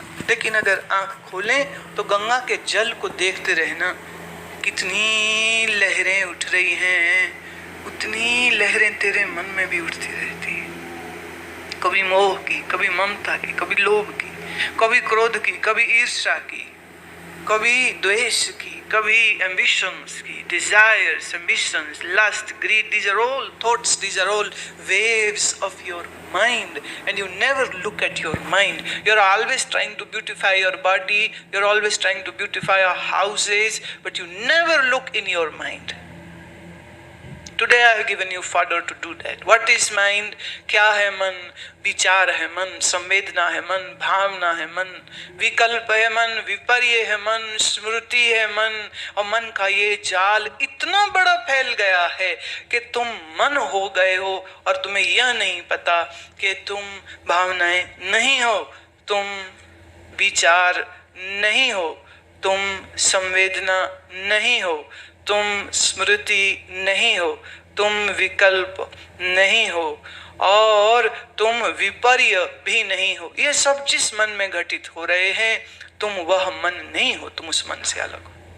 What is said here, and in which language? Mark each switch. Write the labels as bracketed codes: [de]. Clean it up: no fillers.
[hi] लेकिन अगर आंख खोलें तो गंगा के जल को देखते रहना, कितनी लहरें उठ रही हैं, उतनी लहरें तेरे मन में भी उठती रहती है। कभी मोह की, कभी ममता की, कभी लोभ की, कभी क्रोध की, कभी ईर्ष्या की, कभी द्वेष की, कभी ambitions की, [en] desires, ambitions, lust, greed. These are all thoughts, these are all waves of your mind, and you never look at your mind. You're always trying to beautify your body, you're always trying to beautify your houses, but you never look in your mind. Today I have given you fodder to do that. What is mind? [hi] क्या है मन? विचार है मन, संवेदना है मन, भावना है मन, विकल्प है मन, विपर्य है मन, स्मृति है मन। और मन का ये जाल इतना बड़ा फैल गया है कि तुम मन हो गए हो और तुम्हें यह नहीं पता कि तुम भावनाएं नहीं हो, तुम विचार नहीं हो, तुम संवेदना नहीं हो, तुम स्मृति नहीं हो, तुम विकल्प नहीं हो और तुम विपर्य भी नहीं हो। ये सब जिस मन में घटित हो रहे हैं, तुम वह मन नहीं हो, तुम उस मन से अलग हो।